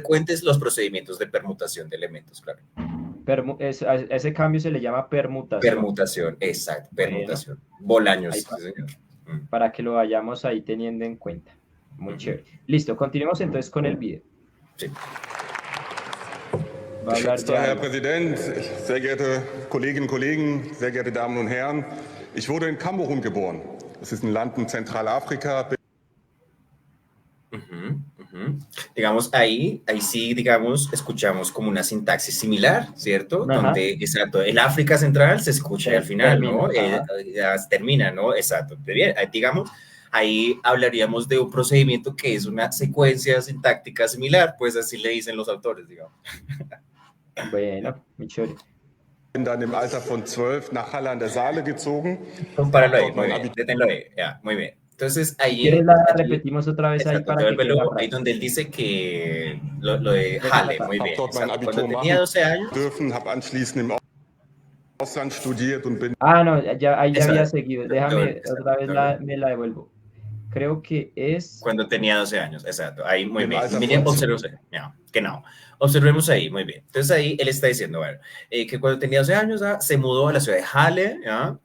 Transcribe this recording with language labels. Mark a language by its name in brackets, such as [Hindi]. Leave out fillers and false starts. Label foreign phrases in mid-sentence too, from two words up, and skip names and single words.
[Spanish] frecuentes los procedimientos de permutación de elementos, claro. a ese cambio se le llama permutación. Permutación, exacto, Bueno, permutación. ahí Bolaños, sí, señor. para que lo vayamos ahí teniendo en cuenta. Muy Ujú. chévere. Listo, continuemos entonces con el video. Sí. Va a hablar [German] Geschätzter Herr [Spanish] ya. [German] Präsident, sehr geehrte Kolleginnen und Kollegen, sehr geehrte Damen und Herren, ich wurde in Kamerun geboren. Das ist ein Land in Zentralafrika. [Spanish] Ujú, ujú. Digamos, ahí sí, digamos, escuchamos como una sintaxis similar, ¿cierto? Ajá, Donde, exacto, el África Central se escucha al final, termina. ¿no? Ajá. Ya termina, ¿no? Exacto. Bien, digamos, ahí hablaríamos de un procedimiento que es una secuencia sintáctica similar, pues así le dicen los autores, digamos. Bueno, muy chévere. [German] Bin dann im Alter von 12 nach Halle an der Saale gezogen, habe [Spanish] Compáralo ahí, [German] dort [Spanish] muy [German] mein [Spanish] bien, [German] Abitur. [Spanish] deténlo ahí, ya, muy bien. Entonces Si ahí, quieres la repetimos otra vez ahí exacto, para que quede la ahí frase. donde él dice que lo de Eso Halle, trata. muy [German] Habe [Spanish] bien. [German] dort mein [Spanish] Exacto. [German] Abitur [Spanish] Cuando tenía [German] machen [Spanish] 12 años, [German] dürfen, habe anschließend im Ausland studiert und bin [Spanish] Ah, no, ya, ahí ya había exacto, seguido. Déjame otra vez me la devuelvo. Creo que es... cuando tenía 12 años, exacto. Ahí, muy [German] im [Spanish] bien. [German] Alter [Spanish] Miren, [German] von [Spanish] observemos ahí. Ya, genau. Observemos ahí, muy bien. Entonces ahí él está diciendo, bueno, que cuando tenía 12 años se mudó a la ciudad de Halle, ¿ya?